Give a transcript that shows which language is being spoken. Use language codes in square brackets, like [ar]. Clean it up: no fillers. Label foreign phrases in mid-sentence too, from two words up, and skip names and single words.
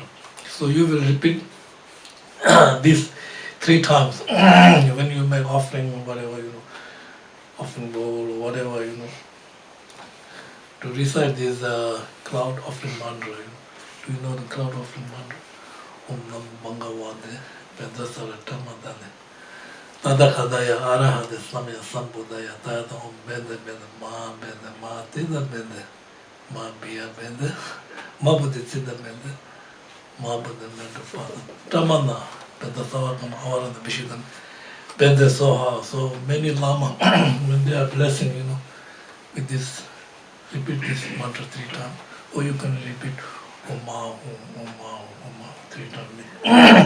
[en] So you will repeat this 3 times when you make offering, whatever, offering bowl or whatever, to recite this cloud offering mantra. Do you know the cloud offering mantra? [sa] Om Nam Bangavade, Vedasara Tamadane, Tadakhadaya Arahade Samya Sambudaya, Tada Om Bende Bende Ma Tida Bende, Ma Bia Bende, Ma Bodhisattva Bende, Ma Bodhi Bende Father. Tamana, Vedasara Kam Avara the Bishidan, Bende Soha. [en] So many Lama, when they are blessing, with this, repeat this mantra 3 times, or you can repeat Oma, Oma, Oma 3 times.